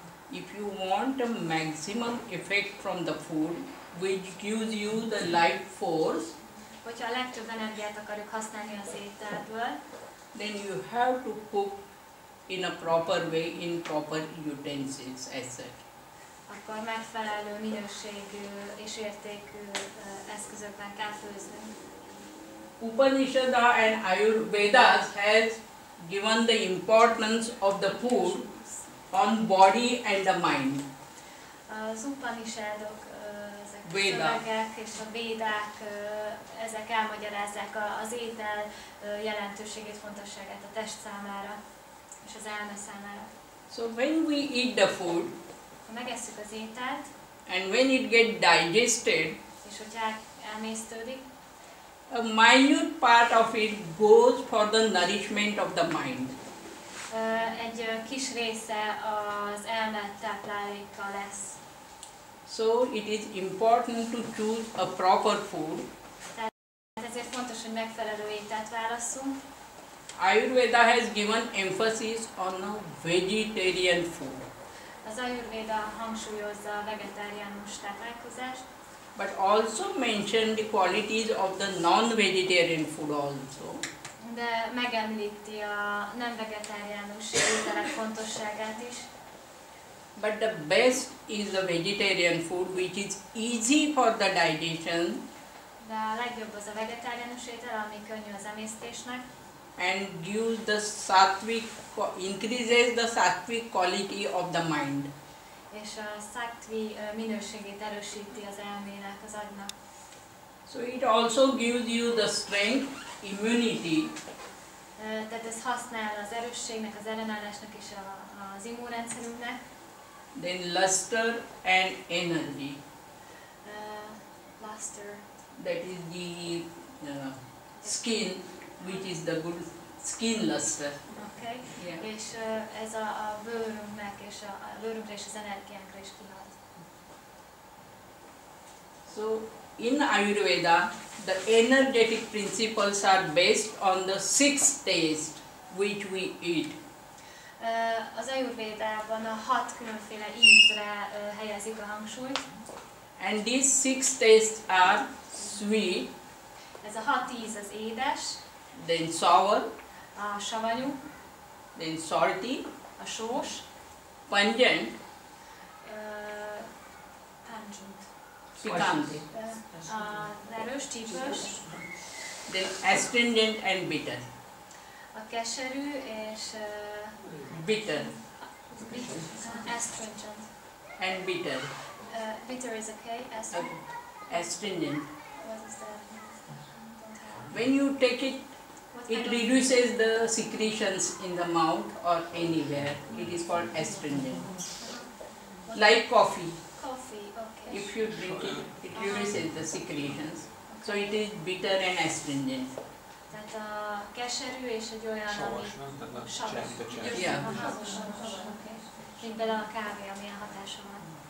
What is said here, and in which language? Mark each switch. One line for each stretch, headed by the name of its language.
English: If you want a maximum effect from the food, which gives you the life force,
Hungarian: Hogyha a legtöbb energiát akarjuk használni az ételből,
English: then you have to cook in a proper way, in proper utensils as such.
Hungarian: akkor megfelelő minőségű és értékű eszközökben kell főzni.
English: Upanishad and Ayurvedas has given the importance of the food on body and the mind.
Hungarian: Az Upanishadok, ezek a Véda. szövegek és a védák, ezek elmagyarázzák az étel jelentőségét, fontosságát a test számára és az elme számára.
English: So when we eat the food
Hungarian: Ha megesszük az ételt,
English: and when it gets digested,
Hungarian: és hogyha elmésztődik,
English: a minute part of it goes for the nourishment of the mind.
Hungarian: egy kis része az elme tápláléka lesz.
English: So it is important to choose a proper food.
Hungarian: Ezért fontos, hogy megfelelő ételt válasszunk.
English: Ayurveda has given emphasis on a vegetarian food.
Hungarian: Az Ajurvéda hangsúlyozza a vegetáriánus táplálkozást,
English: But also mention the qualities of the non-vegetarian food also.
Hungarian: de megemlíti a nem vegetáriánus ételek fontosságát is.
English: But the best is the vegetarian food, which is easy for the digestion
Hungarian: De a legjobb az a vegetáriánus étel, ami könnyű az emésztésnek,
English: and gives the sattvic, increases the sattvic quality of the mind.
Hungarian: és a sattvi minőségét erősíti az elmének, az agynak.
English: So it also gives you the strength, immunity,
Hungarian: Tehát ez használ az erősségnek, az ellenállásnak és az immunrendszerünknek.
English: then luster and energy. Luster. That is the skin, which is the good skin luster. Okay. Yeah.
Hungarian: És ez a bőrünknek és a bőrünkre és az energiánkra is kihat.
English: So in Ayurveda, the energetic principles are based on the 6 tastes which we eat.
Hungarian: Az Ajurvédában a 6 különféle ízre helyezik a hangsúlyt.
English: And these 6 tastes are sweet,
Hungarian: Ez a 6 íz az édes,
English: then sour,
Hungarian: a savanyú,
English: then salty,
Hungarian: a sós,
English: pungent, pungent,
Spanish: picante,
Hungarian: az erős, csípős,
English: then astringent and bitter.
Hungarian: a keserű és
English: Bitter astringent. and bitter. Bitter is okay, Astringent. what is that? Don't have. When you take it, What it kind of- reduces the secretions in the mouth or anywhere. It is called astringent. Like coffee, Coffee, okay. if you drink it, it reduces the secretions. So it is bitter and astringent.
Hungarian: Tehát a keserű és egy olyan, ami savas.
English: Yeah. Aha, okay.
Hungarian: Mint például a kávé, amilyen hatása van.